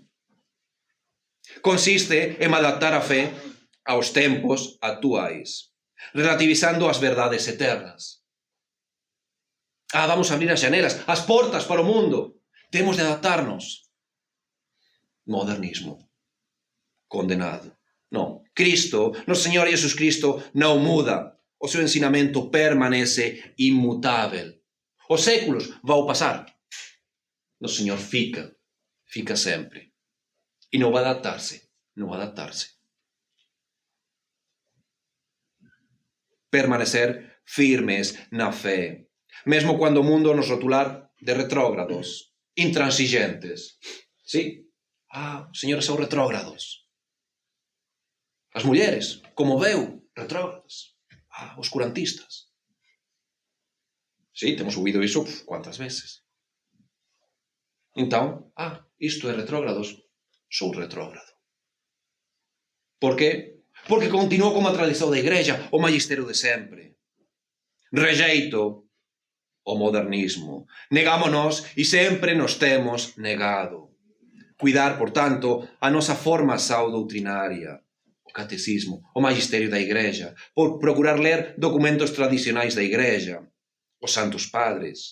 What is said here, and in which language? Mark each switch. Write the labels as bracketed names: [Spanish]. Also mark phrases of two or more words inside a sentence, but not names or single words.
[Galician] Consiste en adaptar a fe aos tempos actuais, relativizando as verdades eternas. Vamos a abrir as xanelas, as portas para o mundo. Temos de adaptarnos. Modernismo. Condenado. Non. Cristo, noso Señor Jesus Cristo, non muda. O seu ensinamento permanece inmutável. [Portuguese] Os séculos vão passar. [Galician] Noso Señor fica sempre. E non vai adaptarse. Permanecer firmes na fe. Mesmo cando o mundo nos rotular de retrógrados, intransigentes. Sí? Señores, [Portuguese] são retrógrados. [Galician] As mulleres, como veu, retrógradas. Oscurantistas. Sí, temos ouvido iso cuantas veces. [Portuguese] Então, isto é retrógrados. [Galician] Sou retrógrado. Por qué? [Portuguese] porque continuou como a tradição da igreja, o magistério de sempre. Rejeito o modernismo. [Galician] Negámonos e sempre nos temos negado. [Portuguese] Cuidar, portanto, a nossa formação doutrinária, o catecismo, o magistério da igreja, por procurar ler documentos tradicionais da igreja, os santos padres.